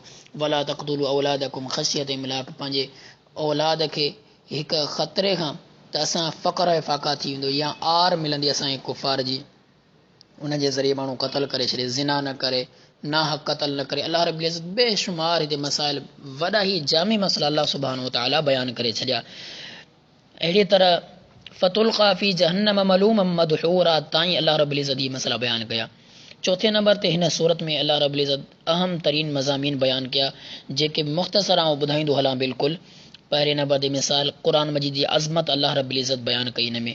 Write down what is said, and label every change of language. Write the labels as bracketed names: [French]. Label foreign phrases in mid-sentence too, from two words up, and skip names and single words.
[Arabic] ولا تقتلوا أولادكم خشية إملاق. [Sindhi] पंहिंजे औलाद खे हिकु ख़तरे खां त असां फ़क़्र ऐं फ़ाक़ा थी वेंदो या आर मिलंदी असांखे कुफ़ार जी, उन जे ज़रिए माण्हू क़तल करे छॾे, ज़िना न करे, ना हक़ क़त्ल न करे। अल्लाह रब्बुल इज़्ज़त बेशुमार हिते मसाइल वॾा ई जामी मसला अल्लाह सुब्हानहु व तआला बयानु करे छॾिया। अहिड़ी तरह [Arabic] فتلقى في جهنم ملوما مدحورا [Sindhi] ताईं अल्लाह रब्बुल इज़्ज़त ही मसला बयानु कया। चौथे नंबर ते हिन सूरत में अल्लाह रब्बुल इज़्ज़त अहम तरीन मज़ामीन बयानु कया जेके मुख़्तसर आउं ॿुधाईंदो हलां बिल्कुलु। पहिरें नंबर ते मिसाल क़ुरान मजीद जी अज़मत अल्लाह रब्बुल इज़्ज़त बयानु कई हिन में।